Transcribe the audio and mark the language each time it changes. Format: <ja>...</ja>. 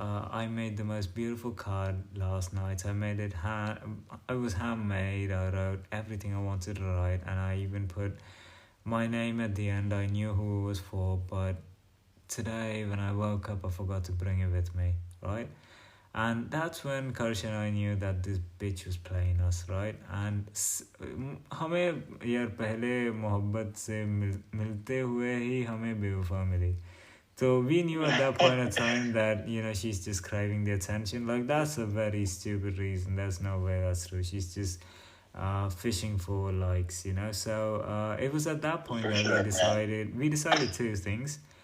<en>I made the most beautiful card last night. I made it it was handmade. I wrote everything I wanted to write, and I even put my name at the end. I knew who it was for, but today when I woke up, I forgot to bring it with me, right? And that's when Karsh and I knew that this bitch was playing us, right?</en> <hi>And हमें यार पहले मोहब्बत से मिलते हुए ही हमें बेवफा मिली.</hi> <en>So we knew at that point in time that, you know, she's just craving the attention. Like, that's a very stupid reason. There's no way that's true. She's just fishing for likes, you know. So it was at that point that we decided two things.</en>